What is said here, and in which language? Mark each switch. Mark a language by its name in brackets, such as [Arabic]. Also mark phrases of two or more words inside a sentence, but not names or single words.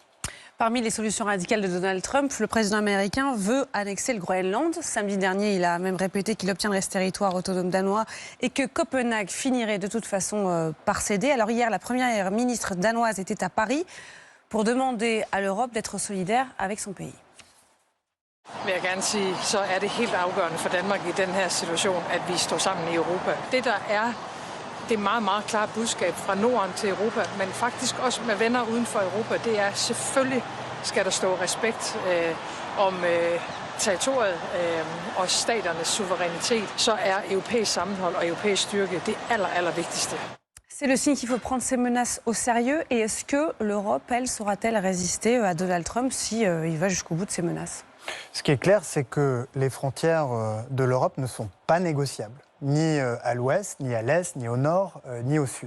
[French] Parmi les solutions radicales de Donald Trump, le président américain veut annexer le Groenland. Samedi dernier, il a même répété qu'il obtiendrait ce territoire autonome danois et que Copenhague finirait de toute façon par céder. Alors hier, la première ministre danoise était à Paris pour demander à l'Europe d'être solidaire avec son pays. [Danish] Vil jeg gerne sige, så er det helt afgørende for Danmark i den her situation, at vi står sammen i Europa. Det der er det meget, meget klare budskab fra Norden til Europa, men faktisk også med venner uden for Europa, det er selvfølgelig skal der stå respekt om territoriet og staternes suverænitet, så er europæisk sammenhold og europæisk styrke det allervigtigste. [French] C'est le signe qu'il faut prendre ces menaces au sérieux. Et est-ce que l'Europe, elle, saura-t-elle résister à Donald Trump si il va jusqu'au bout de ces menaces? Ce qui est clair, c'est que les frontières de l'Europe ne sont pas négociables, ni à l'ouest, ni à l'est, ni au nord, ni au sud.